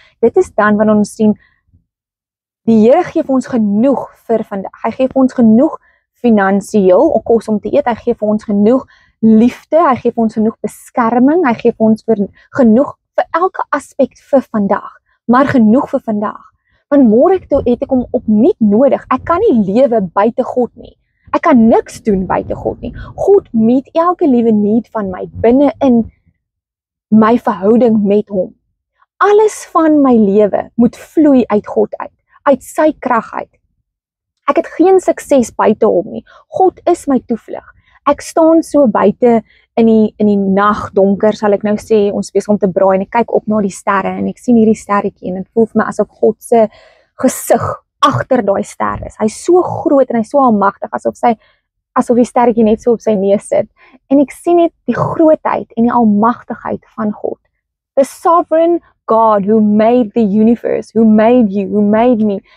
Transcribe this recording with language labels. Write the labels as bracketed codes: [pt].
[af] Dit is dan wanneer ons sien, die Here gee vir ons genoeg vir vandag. Hy gee vir ons genoeg finansiëel, om kos om te eet. Hy gee vir ons genoeg liefde. Hy gee vir ons genoeg beskerming. Hy gee vir ons genoeg vir elke aspek vir vandag. Maar genoeg vir vandag. Want môre het ek hom opnuut nodig. Ek kan nie lewe buite God nie. Ek kan niks doen buite God nie. God meet elke liewe need van my binne in my verhouding met hom. Alles van my lewe moet vloei uit God uit sy krag uit. Ek het geen sukses buite hom nie. God is my toevlug. Ek staan so buite in die nag donker, sal ek nou sê, ons besig om te braai en ek kyk op na die sterre en ek sien hierdie sterretjie en dit voel vir my asof God se gesig agter daai ster is. Hy's so groot en hy's so almagtig, asof die sterretjie net so op sy neus sit. En ek sien net die grootheid en die almagtigheid van God. [en] The sovereign God who made the universe, who made you, who made me.